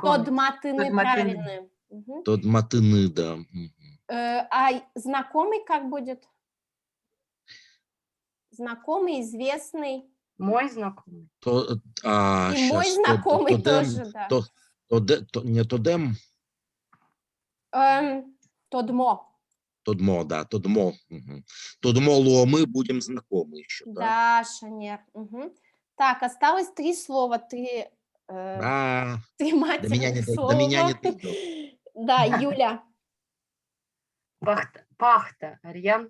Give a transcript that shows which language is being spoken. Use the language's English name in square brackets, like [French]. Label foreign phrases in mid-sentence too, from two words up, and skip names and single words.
[Udmurt] подматыны Подматыны. [Russian] правильные. Мгм. [Udmurt] Тот матыны, да. Мгм. [Russian] А знакомый как будет? Знакомый, известный. Мой знакомый. И мой Щас, знакомый [Udmurt] тодем, [Russian] тоже, да. [Udmurt] не тодем, Тодмо. тодмо, да, тодмо. Мгм. Тодмо ломы, [Russian] будем знакомы еще, да? Да, Шанер. Мгм. Так, осталось 3 слова, 3 Да, три до меня матерных не слова. дойдет. Да, Юля. Пахта. Арьян.